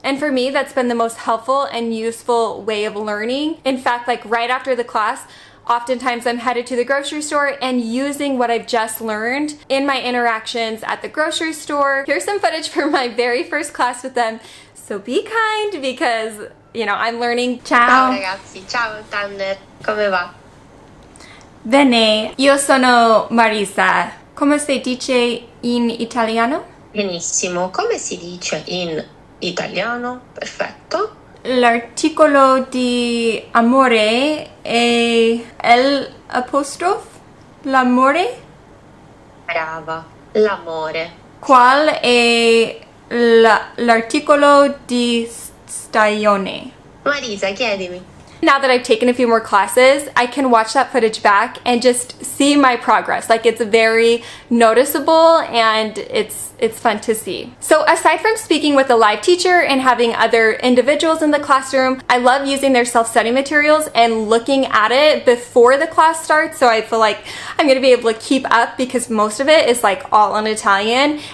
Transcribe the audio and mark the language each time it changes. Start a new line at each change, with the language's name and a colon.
English: And for me, that's been the most helpful and useful way of learning. In fact, like right after the class, oftentimes I'm headed to the grocery store and using what I've just learned in my interactions at the grocery store. Here's some footage from my very first class with them. So be kind because, you know, I'm learning.
Italian: Ciao. Ciao ragazzi, ciao Tanner, come va? Bene, io sono Marisa. Come si dice in italiano? Benissimo, come si dice in italiano? Perfetto. L'articolo di amore è l'apostrofe? L'amore? Brava, l'amore. Qual è l'articolo di stagione? Marisa, chiedimi.
English: Now that I've taken a few more classes, I can watch that footage back and just see my progress. Like, it's very noticeable and it's fun to see. So aside from speaking with a live teacher and having other individuals in the classroom, I love using their self-study materials and looking at it before the class starts, so I feel like I'm gonna be able to keep up because most of it is like all in Italian.